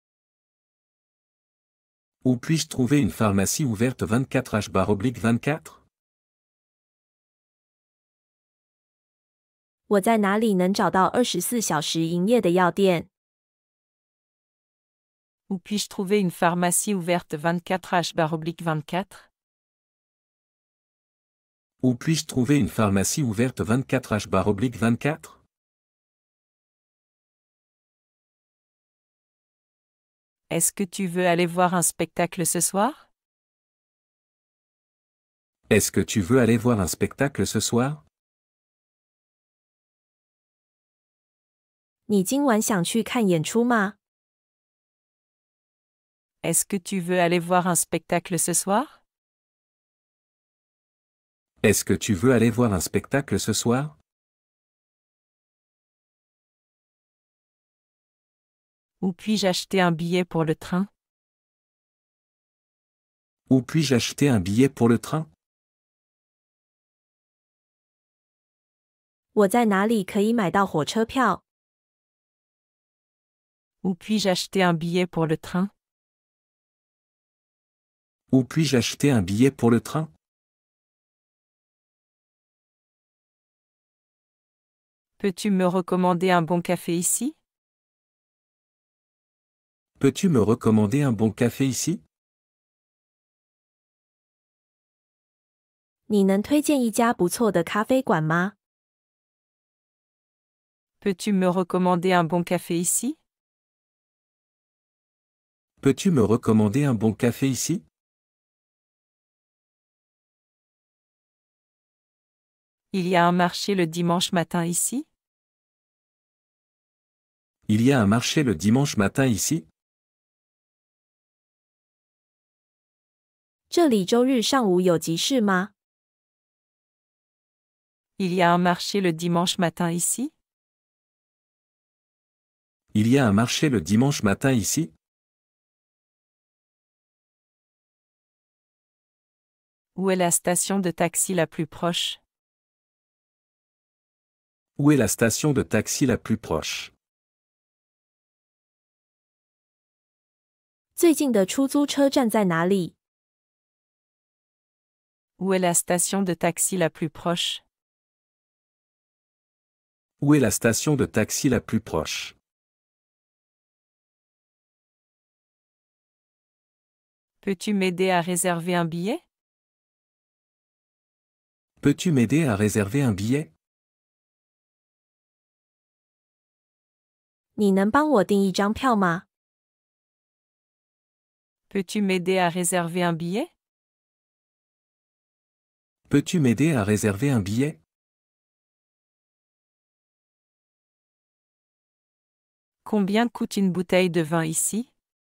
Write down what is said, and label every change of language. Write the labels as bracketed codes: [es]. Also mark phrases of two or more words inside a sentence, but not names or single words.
[fr] Où puis-je trouver une pharmacie ouverte 24h/24? [zh] 我在哪里能找到24小时营业的药店？ [fr] Où puis-je trouver une pharmacie ouverte 24h/24? Où puis-je trouver une pharmacie ouverte 24h/24? ？Est-ce que tu veux aller voir un spectacle ce soir? Est-ce que tu veux aller voir un spectacle ce soir? [zh] 你今晚想去看演出吗？ [fr] Est-ce que tu veux aller voir un spectacle ce soir? Est-ce que tu veux aller voir un spectacle ce soir? Où puis-je acheter un billet pour le train? Où puis-je acheter un billet pour le train? [zh] 我在哪里可以买到火车票？ [fr] Où puis-je acheter un billet pour le train? Où puis-je acheter un billet pour le train? Peux-tu me recommander un bon café ici? Peux-tu me recommander un bon café ici? [zh] 你能推荐一家不错的咖啡馆吗？ [fr] Peux-tu me recommander un bon café ici? Peux-tu me recommander un bon café ici? Il y a un marché le dimanche matin ici? Il y a un marché le dimanche matin ici? [zh] 这里周日上午有集市吗？ [fr] Il y a un marché le dimanche matin ici? Il y a un marché le dimanche matin ici? Où est la station de taxi la plus proche? Où est la station de taxi la plus proche? [zh] 最近的出租车站在哪里？ [fr] Où est la station de taxi la plus proche? Où est la station de taxi la plus proche? Peux-tu m'aider à réserver un billet? Peux-tu m'aider à réserver un billet? [zh] 你能帮我订一张票吗？ [fr] Peux-tu m'aider à réserver un billet? Peux-tu m'aider à réserver un billet? Combien coûte une bouteille de vin ici?